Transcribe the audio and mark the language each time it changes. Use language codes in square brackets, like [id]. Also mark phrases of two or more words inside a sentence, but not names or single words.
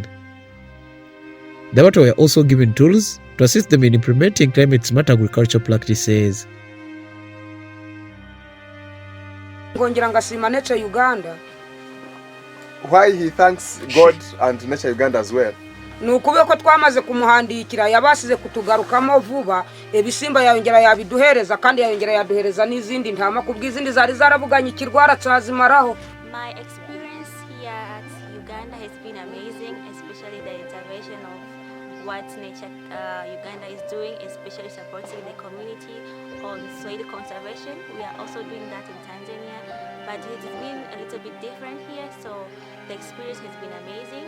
[en] The Batu were also given tools to assist them in implementing climate-smart agricultural practices. Nature Uganda. Why he thanks God and Nature Uganda as well? [rw] Nukube ko twamaze kumuhandikira yabasize kutugarukamo vuba, ebisimba yongera yabiduhereza kandi yongera yaduhereza n'izindi ntama kubw'izindi zari zaravuganye kirwara cyazimaraho. [en] My experience here at Uganda has been amazing, especially the intervention of what Nature Uganda is doing, especially supporting the community on soil conservation. We are also doing that in Tanzania, but it has been a little bit different here, so the experience has been amazing.